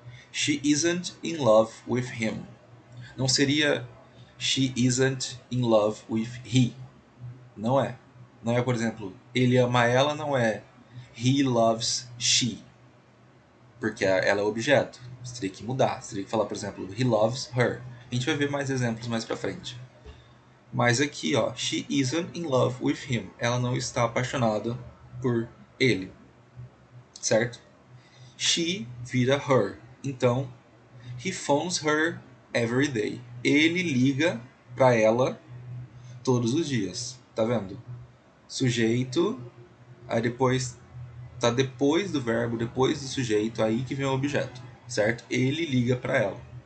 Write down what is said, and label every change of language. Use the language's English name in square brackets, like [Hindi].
[English] She isn't in love with him. [Portuguese] Não seria [English] she isn't in love with he. [Portuguese] Não é. Não é, por exemplo, ele ama ela, não é [English] he loves she. [Portuguese] Porque ela é objeto. Você teria que mudar. Você teria que falar, por exemplo, [English] he loves her. [Portuguese] A gente vai ver mais exemplos mais pra frente. Mas aqui, ó, [English] she isn't in love with him. [Portuguese] Ela não está apaixonada por ele. Certo? She vira her. [English] Então, he phones her every day. [Portuguese] Ele liga pra ela todos os dias. Tá vendo? Sujeito, aí depois tá depois do verbo, depois do sujeito, aí que vem o objeto, certo? Ele liga para ela.